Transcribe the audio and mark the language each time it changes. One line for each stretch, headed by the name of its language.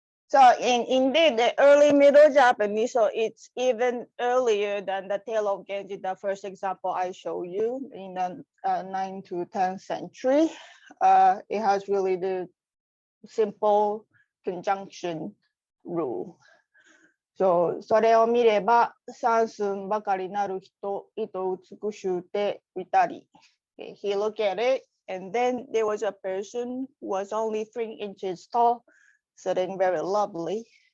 English: So indeed, the early Middle Japanese, so it's even earlier than the tale of Genji, the first example I show you in the 9th to 10th century. It has really the simple conjunction rule.
Japanese: So それを見れば、三寸ばかりなる人、糸美しゅうていたり。
English: He looked at it, and then there was a person who was only 3 inches tall, sitting very lovely.